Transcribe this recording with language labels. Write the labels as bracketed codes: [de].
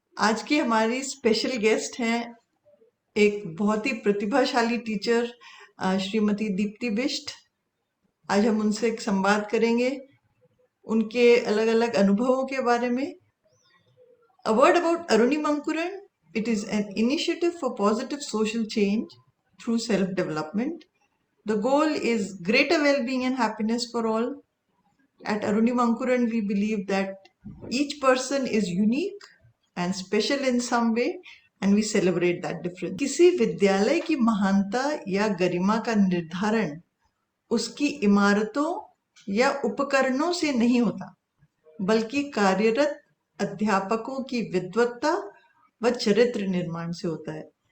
[hi] आज की हमारी स्पेशल गेस्ट हैं एक बहुत ही प्रतिभाशाली टीचर श्रीमती दीप्ति बिष्ट। आज हम उनसे एक संवाद करेंगे उनके अलग अलग अनुभवों के बारे में। [en] A word about Arunim Ankuran. It is an initiative for positive social change through self-development. The goal is greater well-being and happiness for all. At Arunim Ankuran, we believe that each person is unique and special in some way, and we celebrate that difference. [hi] किसी विद्यालय की महानता या गरिमा का निर्धारण उसकी इमारतों या उपकरणों से नहीं होता, बल्कि कार्यरत अध्यापकों की विद्वत्ता व चरित्र निर्माण से होता है।